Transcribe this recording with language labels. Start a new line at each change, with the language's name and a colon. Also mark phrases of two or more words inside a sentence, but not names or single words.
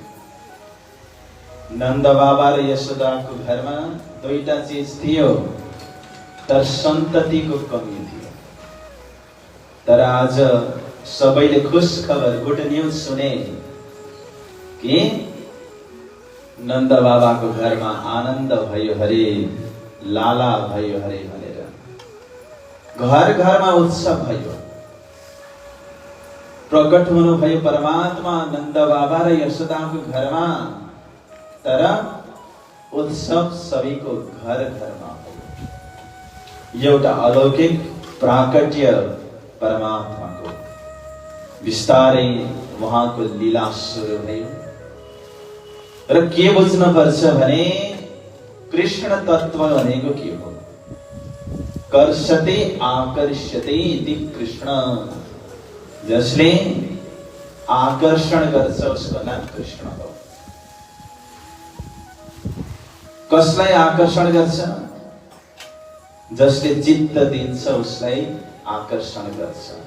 Nepali: नन्द बाबा र यशोदाको घरमा 2टा चीज थियो, तर सन्ततिको कमी थियो। तर आज सबैले खुश खबर,
English: good news
Nepali: सुने कि नन्द बाबाको घरमा आनन्द भयो हरे, लाला भयो हरे भनेर घर घरमा उत्सव भयो। प्रकट हुनुभयो परमात्मा नन्द बाबा र यशोदाको घरमा, तर उत्सव सबैको घर घरमा भयो। एउटा अलौकिक प्राकट्य परमात्माको बिस्तारै उहाँको लीला सुरु भयो। र के बुझ्न पर्छ भने कृष्ण तत्व भनेको के हो?
Sanskrit: कर्षते आकर्षते इति कृष्ण।
Nepali: जसले आकर्षण गर्छ उसको नाम कृष्ण हो। कसलाई आकर्षण गर्छ? जसले चित्त दिन्छ उसलाई आकर्षण गर्छ।